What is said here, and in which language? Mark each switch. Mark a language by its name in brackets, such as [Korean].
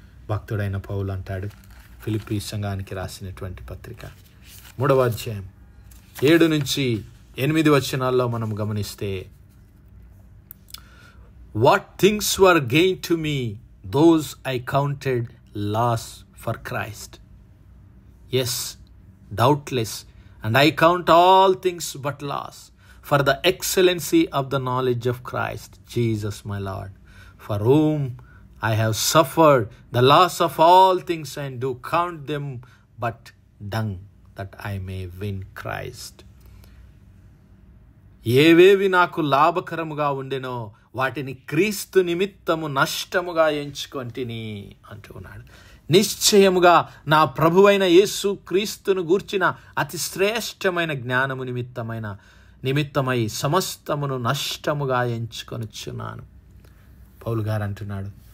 [Telugu] భక్తుడైన పౌలు అంటాడు, ఫిలిప్పీ సంఘానికి రాసినటువంటి పత్రిక 3వ అధ్యాయం 7 నుంచి 8 వచనాల్లో మనం గమనిస్తే, [English] What things were gain to me those I counted loss for Christ. Yes, doubtless, and I count all things but loss for the excellency of the knowledge of Christ Jesus my Lord, for whom I have suffered the loss of all things and do count them but dung, that I may win Christ. [Telugu] ఏవేవి నాకు లాభకరముగా ఉండెనో వాటిని క్రీస్తు నిమిత్తము నష్టముగా ఎంచుకొంటిని అంటున్నాడు. నిశ్చయముగా నా ప్రభువైన యేసు క్రీస్తును గూర్చిన అతి శ్రేష్టమైన జ్ఞానము నిమిత్తమై సమస్తమును నష్టముగా ఎంచుకొనుచున్నాను. పౌలు గారు అంటున్నాడు,